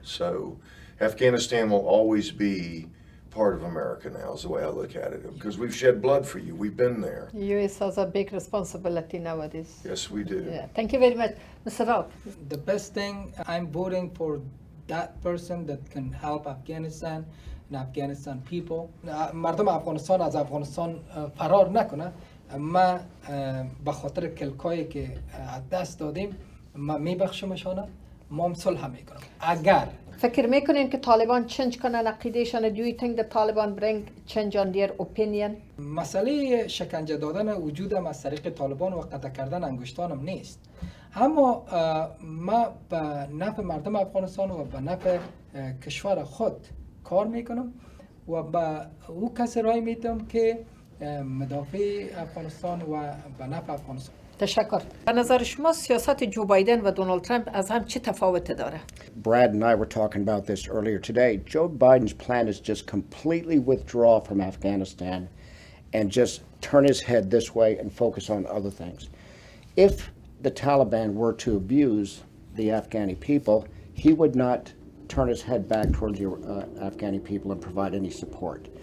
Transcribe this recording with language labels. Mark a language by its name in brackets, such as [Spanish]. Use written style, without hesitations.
[English] So Afghanistan will always be part of America now, is the way I look at it, because we've shed blood for you. We've been there. The U.S. has a big responsibility nowadays. Yes, we do. Yeah. Thank you very much. Mr. Rao. The best thing, I'm voting for that person that can help Afghanistan and Afghanistan people. [Persian] مردم افغانستان از افغانستان فرار نکنه. ما بخاطر کلکایی که دست دادیم ما میبخشمشانه، ما هم صلح میکنم. اگر فکر میکنین که طالبان چنج کنن عقیدهشان؟ [English] Do you think the Taliban bring change on their opinion? [Persian] مسئله شکنجه دادن وجودم از طریق طالبان و قطع کردن انگشتانم نیست، اما ما به نفع مردم افغانستان و به نفع کشور خود کار میکنم و به او کسی رای میدم که مدافع افغانستان و به نفع افغانستان. تشکر. به نظر شما سیاست جو بایدن و دونالد ترامپ از هم چه تفاوت داره؟ [English] Brad and I were talking about this earlier today. Joe Biden's plan is just completely withdraw from Afghanistan and just turn his head this way and focus on other things. If the Taliban were to abuse the Afghani people, he would not turn his head back towards the Afghani people and provide any support.